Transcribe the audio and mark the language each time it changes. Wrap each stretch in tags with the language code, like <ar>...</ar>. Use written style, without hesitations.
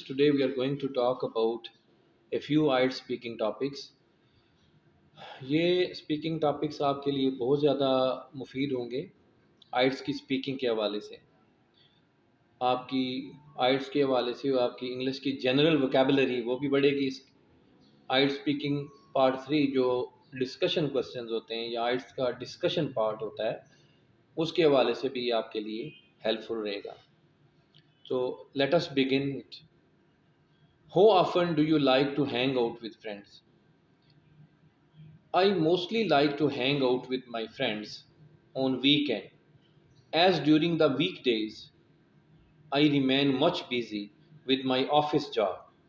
<en>Today we are going to talk about a few IELTS speaking topics.</en> <ur>یہ speaking topics آپ کے لیے بہت زیادہ مفید ہوں گے آئٹس کی اسپیکنگ کے حوالے سے. آپ کی آئٹس کے حوالے سے آپ کی انگلش کی جنرل وکیبلری وہ بھی بڑھے گی. آئٹ اسپیکنگ پارٹ 3 جو ڈسکشن کوسچنز ہوتے ہیں یا آئٹس کا ڈسکشن پارٹ ہوتا ہے اس کے حوالے سے بھی آپ کے لیے ہیلپ فل رہے گا.</ur> <en>So let us begin it. How often do you like to hang out with friends? I mostly like to hang out with my friends on weekend, as during the weekdays I remain much busy with my office job.</en>